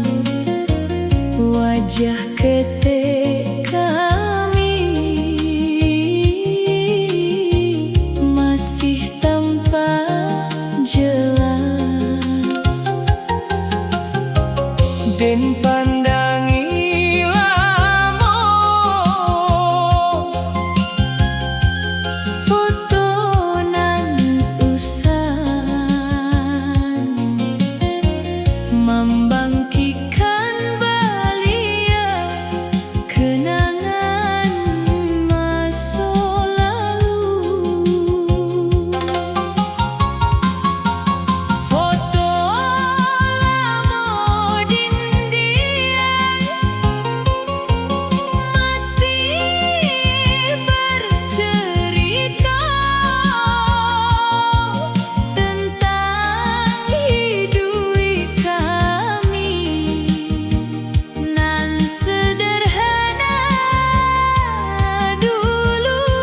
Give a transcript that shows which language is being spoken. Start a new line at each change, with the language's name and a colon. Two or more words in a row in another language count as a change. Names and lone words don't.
Indonesian: Wajah ketek kami masih tampak jelas.
Minangkabau: Den pandangi lamo
Indonesian: Foto nan usan membangkitkan belia kenangan masa lalu. Foto lama dinding masih bercerita tentang hidup kami nan sederhana dulu.